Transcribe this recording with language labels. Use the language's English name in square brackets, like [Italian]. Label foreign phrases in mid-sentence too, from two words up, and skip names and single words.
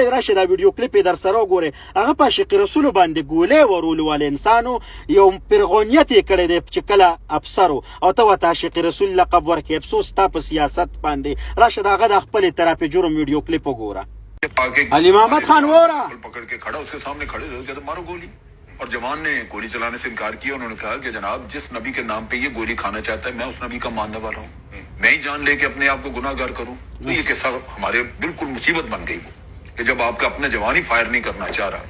[Pashto] راشي دا ویډیو کلیپ یې در سره وګورئ. هغه په عاشق رسول باندې ګولۍ ورولو والا انسانو یو فرغونیت یې کړی دی چې کله افسر او ته ورته عاشق رسول لقب ورکړې. افسوس ستا په سیاست باندې. راشه د هغه د خپل اعتراف جرم ویډیو کلیپ وګوره. امامت خان وورا [Urdu] پکڑ کے کھڑا، اس کے سامنے کھڑے ہو گئے تو مارو گولی۔ اور جوان نے گولی چلانے سے انکار کیا. انہوں نے کہا کہ جناب جس نبی کے نام پہ یہ گولی کھانا چاہتا ہے، میں اس نبی کا ماننے والا ہوں، میں ہی جان لے کے اپنے آپ کو گناہگار کروں. تو یہ قصہ ہمارے بالکل مصیبت بن گئی وہ کہ جب آپ کا اپنا جوان ہی فائر نہیں کرنا چاہ رہا.